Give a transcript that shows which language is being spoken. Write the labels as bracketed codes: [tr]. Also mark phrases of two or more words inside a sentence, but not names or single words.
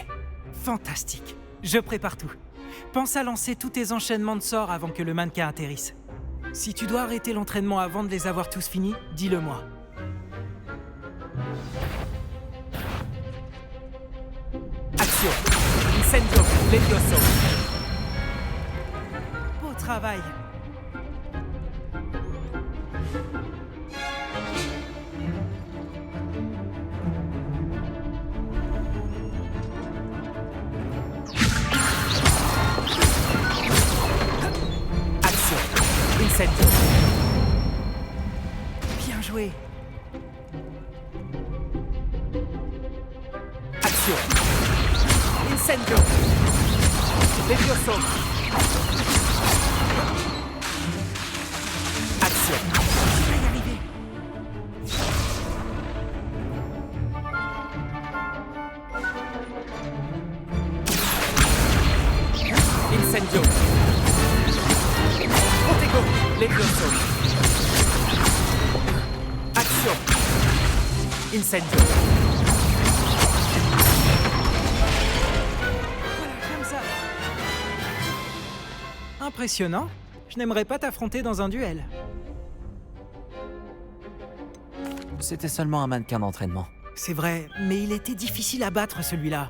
[fr] Fantastique. Je prépare tout. Pense à lancer tous tes enchaînements de sorts avant que le mannequin atterrisse. Si tu dois arrêter l'entraînement avant de les avoir tous finis, dis-le-moi. Action. Incendio. Levioso. Beau travail. Action. Incendio. Bien joué. Action. Incendio. Levioso. Action. Tu vas y arriver. Incendio. Protego. Levioso. Action. Incendio. Voilà, comme ça. Impressionnant. Je n'aimerais pas t'affronter dans un duel. C'était seulement un mannequin d'entraînement. C'est vrai, mais il était difficile à battre celui-là.